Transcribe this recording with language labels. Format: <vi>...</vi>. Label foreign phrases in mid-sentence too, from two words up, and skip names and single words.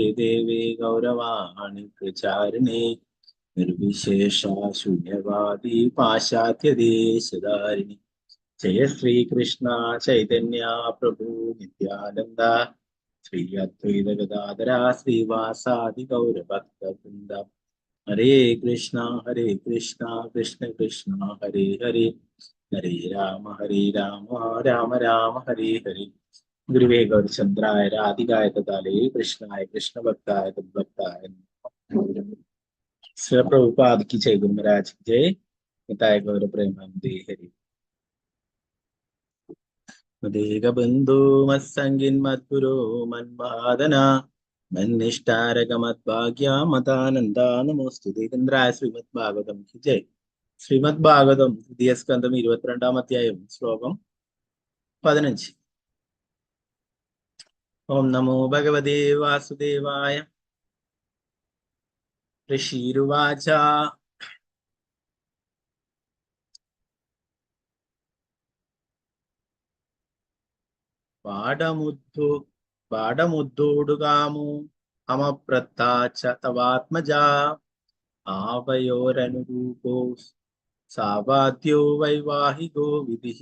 <sa>ദേവേ ഗൗരവാണി പ്രചാരിണേ നിർവിശേഷ ശൂന്യവാദി പാശ്ചാത്യദേശധാരിണി ജയ ശ്രീകൃഷ്ണ ചൈതന്യ പ്രഭു നിത്യാനന്ദ ശ്രീ അദ്വൈത ഗദാധര ശ്രീവാസാദി ഗൗരഭക്തവൃന്ദ ഹരേ കൃഷ്ണ കൃഷ്ണ കൃഷ്ണ ഹരേ ഹരേ ഹരേ രാമ രാമ രാമ ഹരേ ഹരേ. ഗുരുവേ ഗൗരചന്ദ്രായ രാധികായ തഥാലേ കൃഷ്ണായ കൃഷ്ണഭക്തായ തദ്ഭക്തായ പ്രഭുപാദ്</sa> <hi>की जय, गुरु महाराज की जय,</hi> <bn>নিতাই গৌর প্রেমানন্দে হরি.</bn> <sa>मदेग बंधु मत्संगिन मद्गुरो मन्मादन मन्निष्ठारक मद्भाग्य मतानंदा नमोस्तुते.</sa> <hi>इंद्राय श्रीमद् भागवतम की जय.</hi> <ml>ശ്രീമദ് ഭാഗവതം തൃതീയ സ്കന്ധം 22-ാം അധ്യായം ശ്ലോകം 15.</ml> <sa>ഓം നമോ ഭഗവതേ വാസുദേവായ. ഋഷീരുവാച പാഠമുദ്ധോടുകാമോ അമപ്രത്താച്ച തവാത്മജാ ആവയോരനുരൂപോ സാവാദ്യോ വൈവാഹികോ വിധിഃ.</sa>